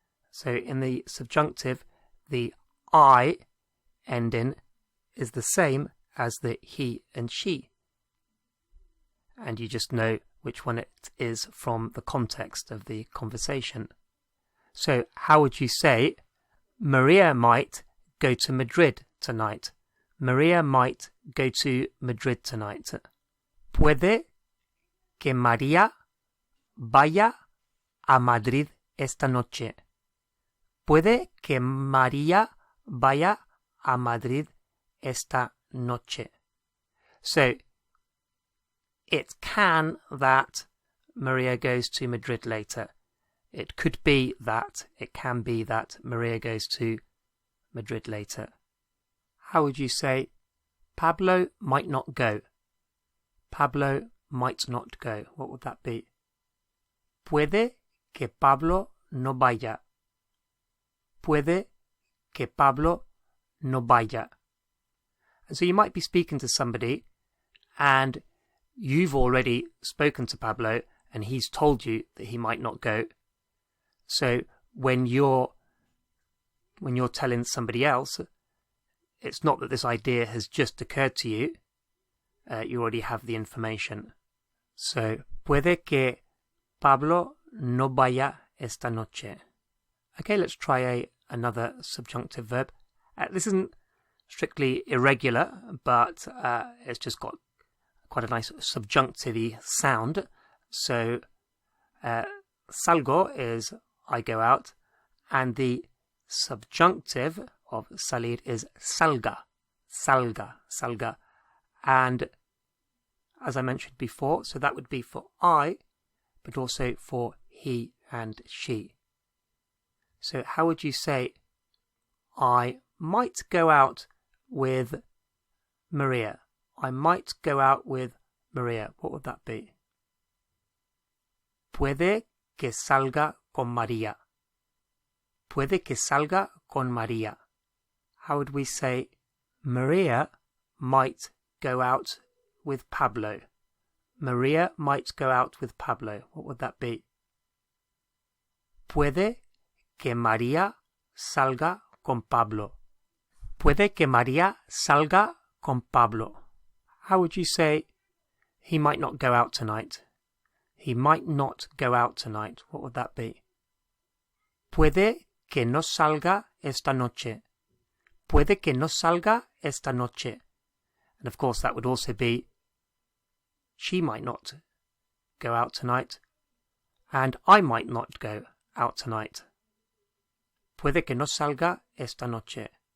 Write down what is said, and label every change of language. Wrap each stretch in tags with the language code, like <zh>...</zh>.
<en>So in the subjunctive, the I ending is the same as the he and she. And you just know which one it is from the context of the conversation. So how would you say, Maria might go to Madrid tonight? Maria might go to Madrid tonight.</en> <es>Puede que María vaya a Madrid esta noche. Puede que María vaya a Madrid esta noche.</es> <en>So, it can that Maria goes to Madrid later. It could be that, it can be that Maria goes to Madrid later. How would you say, Pablo might not go? Pablo might not go. What would that be?</en> <es>Puede que Pablo no vaya. Puede que Pablo no vaya.</es> <en>And so you might be speaking to somebody and you've already spoken to Pablo and he's told you that he might not go. So when you're telling somebody else, it's not that this idea has just occurred to you. You already have the information.</en> <es>So, puede que Pablo no vaya esta noche.</es> <en>Okay, let's try another subjunctive verb. This isn't strictly irregular, but it's just got quite a nice subjunctive-y sound. So, salgo is I go out, and the subjunctive of salir is salga, salga, salga. And as I mentioned before, so that would be for I, but also for he and she. So how would you say, I might go out with Maria? I might go out with Maria. What would that be?</en> <es>Puede que salga con María. Puede que salga con María.</es> <en>How would we say, Maria might go out with Pablo? Maria might go out with Pablo. What would that be?</en> <es>Puede que María salga con Pablo. Puede que María salga con Pablo.</es> <en>How would you say, he might not go out tonight? He might not go out tonight. What would that be?</en> <es>Puede que no salga esta noche. Puede que no salga esta noche.</es> <en>And of course that would also be, she might not go out tonight, and I might not go out tonight.</en> <es>Puede que no salga esta noche.</es>